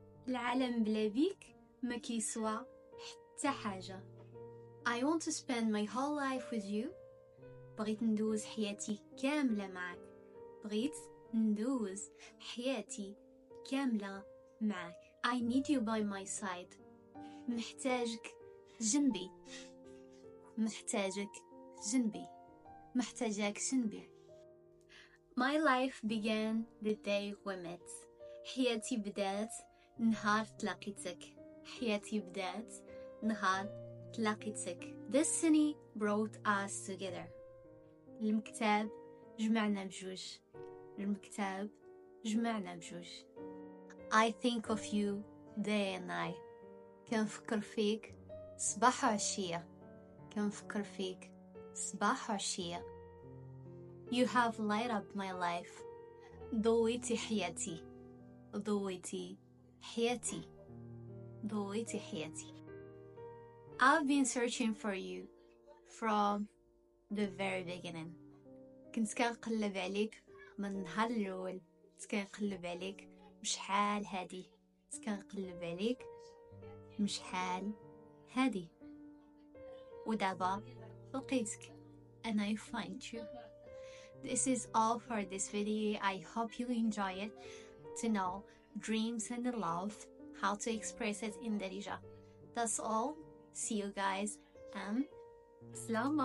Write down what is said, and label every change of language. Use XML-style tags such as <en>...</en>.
<ar>العالم بلا بيك ما كيسوى حتى حاجة.</ar> <en>I want to spend my whole life with you.</en> <ar>بغيت ندوز حياتي كاملة معك. بغيت ندوز حياتي كاملة معك.</ar> <en>I need you by my side.</en> <ar>محتاجك جنبي. محتاجك جنبي. محتاجك جنبي.</ar> <en>My life began the day we met.</en> <ar>حياتي بدات نهار تلاقيتك. حياتي بدات نهار تلاقيتك.</ar> <en>Destiny brought us together.</en> <ar>المكتاب جمعنا بجوج. المكتاب جمعنا بجوج.</ar> <en>I think of you day and night.</en> <ar>كنفكر فيك صباح وعشية. كنفكر فيك صباح وعشية.</ar> <en>You have light up my life.</en> <ar>ضويتي حياتي. ضويتي حياتي. ضويتي حياتي.</ar> <en>I've been searching for you from the very beginning.</en> <ar>كنت كنقلب عليك من النهار الأول. كنت كنقلب عليك بشحال هادي. كنت كنقلب عليك بشحال هادي. ودابا لقيتك</ar> <en>and I find you. This is all for this video. I hope you enjoy it. To know dreams and the love, how to express it in Darija. That's all. See you guys and Salama.</en>